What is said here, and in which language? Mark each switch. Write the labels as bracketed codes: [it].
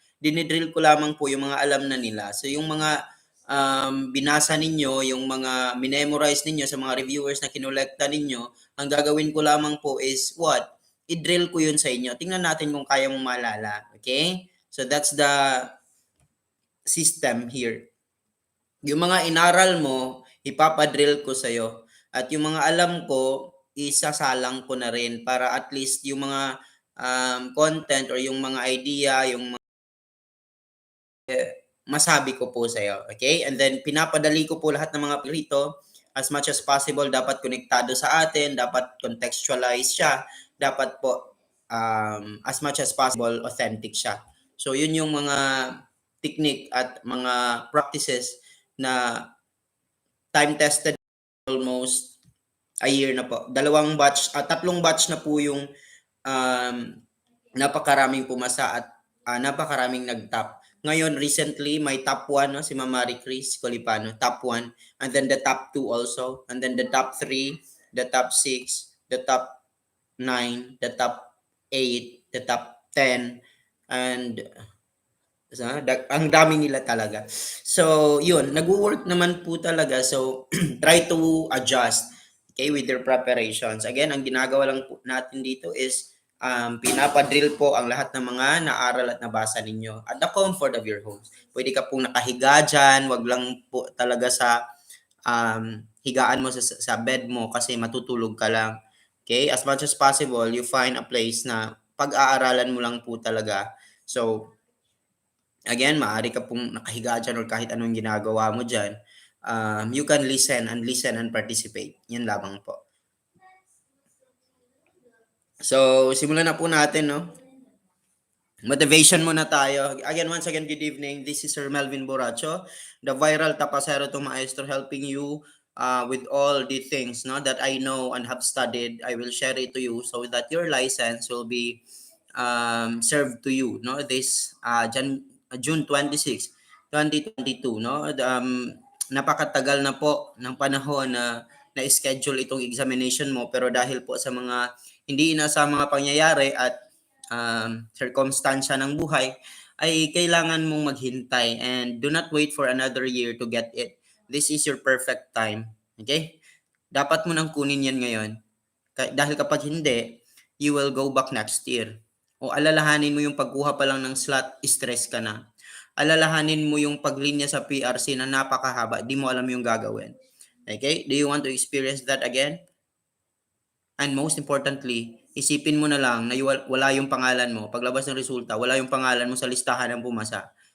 [tl] Dinidrill ko lamang po yung mga alam na nila. So yung mga binasa ninyo, yung mga minemorize ninyo sa mga reviewers na kinolekta ninyo, ang gagawin ko lamang po [en] is what? [tl] I-drill ko yun sa inyo. Tingnan natin kung kaya mong maalala. Okay? [en] So that's the system here. [tl] Yung mga inaral mo, ipapadrill ko sa'yo. At yung mga alam ko, isasalang ko na rin para at least yung mga content or yung mga idea, yung mga masabi ko po sa'yo. [en] Okay? And then, [tl] pinapadali ko po lahat ng mga rito [en] as much as possible. [tl] Dapat konektado sa atin. Dapat contextualize siya. Dapat po, [en] as much as possible, authentic siya. [tl] So, yun yung mga technique at mga practices na [en] time-tested almost a year [tl] na po. Tatlong batch na po yung napakaraming pumasa at napakaraming nag-top. Ngayon, recently, may top 1, no? Si Ma'am Marie Chris Colipano, top 1. [en] And then the top 2 also. And then the top 3, the top 6, the top 9, the top 8, the top 10. [tl] And ang dami nila talaga. So, yun. Nag-work naman po talaga. [en] So, try to adjust, okay, with your preparations. [tl] Again, ang ginagawa lang po natin dito is pinapadrill po ang lahat ng mga naaral at nabasa ninyo [en] at the comfort of your homes. [tl] Pwede ka pong nakahiga dyan, wag lang po talaga sa higaan mo sa bed mo kasi matutulog ka lang. Okay? [en] As much as possible, you find a place [tl] na pag-aaralan mo lang po talaga. So, again, maaari ka pong nakahiga dyan or kahit anong ginagawa mo dyan. [en] You can listen and participate. Yan lamang po. [tl] So, simulan na po natin, no? Motivation muna tayo. [en] Again, once again, good evening. This is Sir Melvin Boracho, the viral tapasero to maestro, helping you with all the things, no, that I know and have studied. I will share it to you so that your license will be served to you, no, this June 26, 2022, no. [tl] Napakatagal na po ng panahon na na-schedule itong examination mo, pero dahil po sa mga hindi inaasang mga pangyayari at circumstansya ng buhay, ay kailangan mong maghintay [en] and do not wait for another year to get it. This is your perfect time. [tl] Okay? Dapat mo nang kunin yan ngayon. Dahil kapag hindi, [en] you will go back next year. [tl] O alalahanin mo yung pagkuha pa lang ng slot, stress ka na. Alalahanin mo yung paglinya sa PRC na napakahaba, di mo alam yung gagawin. Okay? [en] Do you want to experience that again? And most importantly, [tl] isipin mo na lang na wala yung pangalan mo. Paglabas ng resulta, wala yung pangalan mo sa listahan ng pumasa.